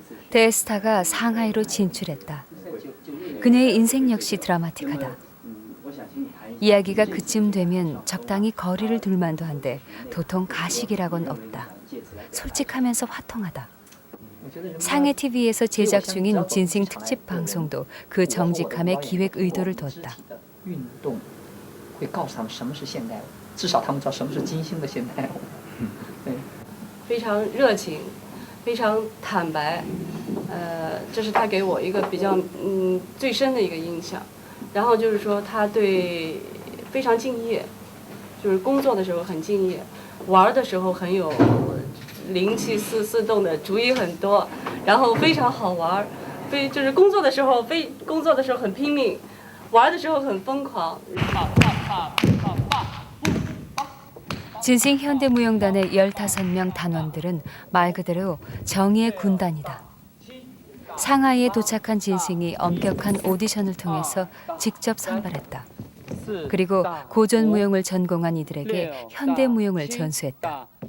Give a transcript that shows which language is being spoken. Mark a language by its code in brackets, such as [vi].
[ko] 대스타가 상하이로 진출했다. 그녀의 인생 역시 드라마틱하다. 이야기가 그쯤 되면 적당히 거리를 둘만도 한데 도통 가식이라곤 없다. 솔직하면서 화통하다. 상해 TV에서 제작 중인 진승 특집 방송도 그 정직함에 기획 의도를 뒀다. [zh] 运动会告诉他们什么是现代舞，至少他们知道什么是金星的现代舞。对，非常热情，非常坦白，这是他给我一个比较最深的一个印象。然后就是说他对非常敬业，就是工作的时候很敬业，玩的时候很有灵气四动的主意很多，然后非常好玩，就是工作的时候很拼命，玩的时候很疯狂。 [ko] 진승 현대무용단의 15명 단원들은 말 그대로 정의의 군단이다. 상하이에 도착한 진승이 엄격한 오디션을 통해서 직접 선발했다. 그리고 고전무용을 전공한 이들에게 현대무용을 전수했다.